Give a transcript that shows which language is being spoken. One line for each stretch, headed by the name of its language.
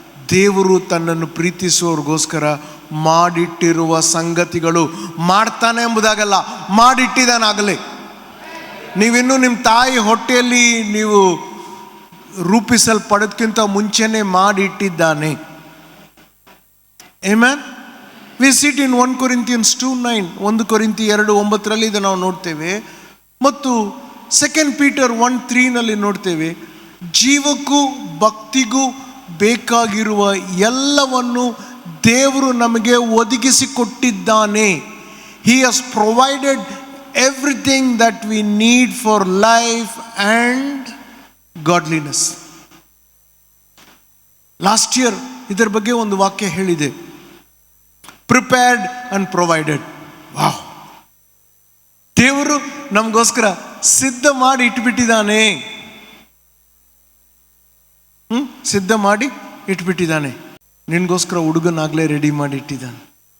Kannada: ದೇವರು ತನ್ನನ್ನು ಪ್ರೀತಿಸುವವ್ರಿಗೋಸ್ಕರ ಮಾಡಿಟ್ಟಿರುವ ಸಂಗತಿಗಳು ಮಾಡ್ತಾನೆ ಎಂಬುದಾಗಲ್ಲ, ಮಾಡಿಟ್ಟಿದ್ದಾನಾಗಲೇ. ನೀವಿನ್ನೂ ನಿಮ್ಮ ತಾಯಿ ಹೊಟ್ಟೆಯಲ್ಲಿ ನೀವು ರೂಪಿಸಲ್ಪಡೋದಕ್ಕಿಂತ ಮುಂಚೆನೇ ಮಾಡಿಟ್ಟಿದ್ದಾನೆ.
English: Amen. We see it in 1 Corinthians 2:9, 1 ಕೊರಿಂಥಿ 2:9
Kannada: ಇದು ನಾವು ನೋಡ್ತೇವೆ. ಮತ್ತು 2 Peter 1:3 ನೋಡ್ತೇವೆ, ಜೀವಕ್ಕೂ ಭಕ್ತಿಗೂ ಬೇಕಾಗಿರುವ ಎಲ್ಲವನ್ನು ದೇವರು ನಮಗೆ ಒದಗಿಸಿಕೊಟ್ಟಿದ್ದಾನೆ.
English: He has provided everything that we need for life and godliness.
Kannada: Last year ಇದರ ಬಗ್ಗೆ ಒಂದು ವಾಕ್ಯ ಹೇಳಿದೆ,
English: Prepared and provided.
Kannada: ವಾವ್, ದೇವರು ನಮಗೋಸ್ಕರ ಸಿದ್ಧ ಮಾಡಿ ಇಟ್ಬಿಟ್ಟಿದ್ದಾನೆ. ಸಿದ್ಧ ಮಾಡಿ ಇಟ್ಬಿಟ್ಟಿದ್ದಾನೆ. ನಿನ್ಗೋಸ್ಕರ ಹುಡುಗನಾಗಲೇ ರೆಡಿ ಮಾಡಿ ಇಟ್ಟಿದ್ದಾನೆ.